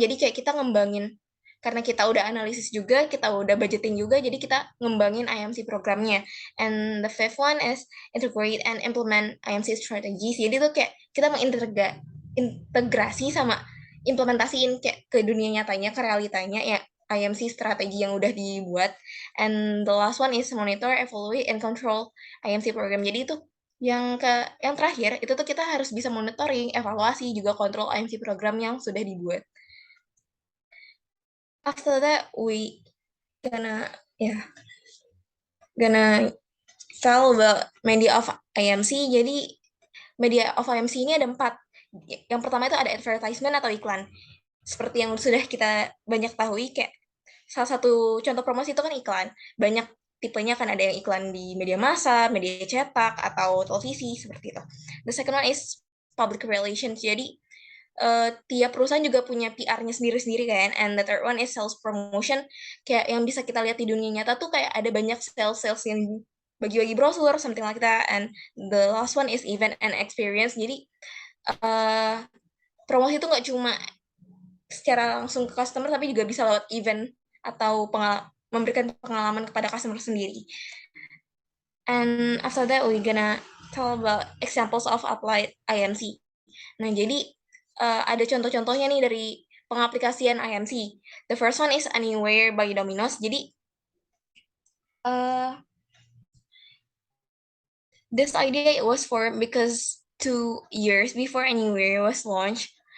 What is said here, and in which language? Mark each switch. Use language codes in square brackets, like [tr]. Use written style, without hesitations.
[id] Jadi kayak kita ngembangin, karena kita udah analisis juga, kita udah budgeting juga, jadi kita ngembangin IMC programnya. [en] And the fifth one is integrate and implement IMC strategies. [id] Jadi tuh kayak kita mengintegrasi sama implementasiin kayak ke dunia nyatanya, ke realitanya ya IMC strategi yang udah dibuat. [en] And the last one is monitor, evaluate, and control IMC program. [id] Jadi itu yang terakhir itu tuh kita harus bisa monitoring, evaluasi, juga kontrol IMC program yang sudah dibuat. [en] After that, we gonna yeah gonna tell about media of IMC. [id] Jadi media of IMC ini ada 4. Yang pertama itu ada advertisement atau iklan. Seperti yang sudah kita banyak tahu, kayak salah satu contoh promosi itu kan iklan. Banyak tipenya, kan ada yang iklan di media massa, media cetak, atau televisi, seperti itu. [en] The second one is public relations. [id] Jadi tiap perusahaan juga punya PR-nya sendiri-sendiri kan. [en] And the third one is sales promotion. [id] Kayak yang bisa kita lihat di dunia nyata tuh kayak ada banyak sales-sales yang bagi-bagi brosur, [en] something like that. And the last one is event and experience. [id] Jadi uh, promosi itu nggak cuma secara langsung ke customer, tapi juga bisa lewat event atau memberikan pengalaman kepada customer sendiri. [en] And after that, we're gonna tell about examples of applied IMC. [id] Nah, jadi ada contoh-contohnya nih dari pengaplikasian IMC. [en] The first one is Anywhere by Domino's. Jadi, uh, this idea was formed because 2 years before Anywhere was launched.